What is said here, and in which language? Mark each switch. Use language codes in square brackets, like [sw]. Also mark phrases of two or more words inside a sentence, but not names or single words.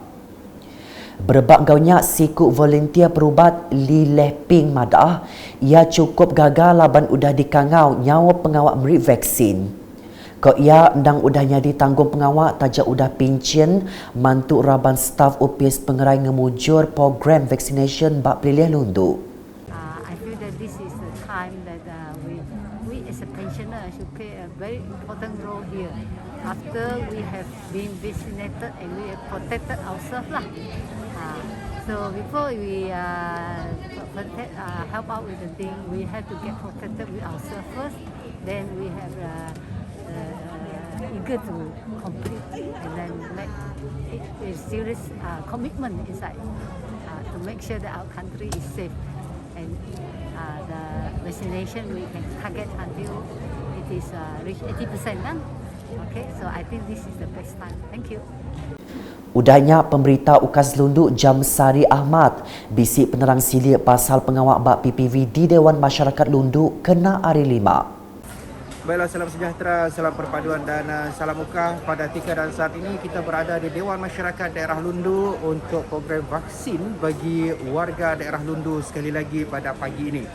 [iba] Berbak gaunya siku volunteer perubat Li Leping Madah, ia cukup gagal laban udah dikangau nyawa pengawak beri vaksin. Kau ia endang udahnya ditanggung pengawak tajak udah pincin mantu raban staf UPS pengerai ngemujur program vaksinasi bak pilih Lunduk. [en] We as a pensioner should play a very important role here. After we have been vaccinated and we have protected ourselves lah. So before we help out with the thing, we have to get protected with ourselves first. Then we have eager to complete and then make it a serious commitment inside to make sure that our country is safe and the vaccination we can target until it is reach 80%. Okay, so I think this is the best time. Thank you. [iba] Udahnya pemberita UKAS Lundu Jamsari Ahmad bisik penerang silik pasal pengawak bak PPV di Dewan Masyarakat Lundu kena hari 5. [ms] Baiklah, salam sejahtera, salam perpaduan dan salam ukah. Pada tika dan saat ini kita berada di Dewan Masyarakat Daerah Lundu untuk program vaksin bagi warga daerah Lundu sekali lagi pada pagi ini.